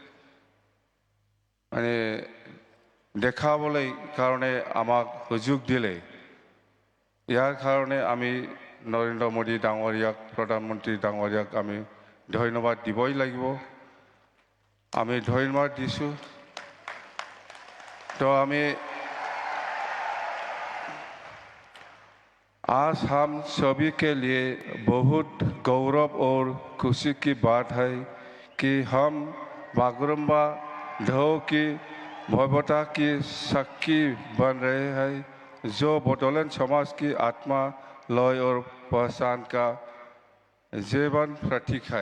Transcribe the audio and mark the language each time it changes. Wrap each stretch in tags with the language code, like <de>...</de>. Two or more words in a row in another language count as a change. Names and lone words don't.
<as>মানে দেখাবলৈ কাৰণে আমাক সুযোগ দিলে, ইয়াৰ কাৰণে আমি নৰেন্দ্ৰ মোদী ডাঙৰীয়াক প্ৰধানমন্ত্ৰী ডাঙৰীয়াক আমি ধন্যবাদ দিবই লাগিব। আমি ধন্যবাদ দিছোঁ।</as> <hi>तो हमें आज हम सभी के लिए बहुत गौरव और खुशी की बात है कि हम बागरुम्बा ढो की भव्यता की साक्षी बन रहे हैं, जो बडोलेण्ड समाज की आत्मा, लय और पहचान का जीवन प्रतीक है।</hi>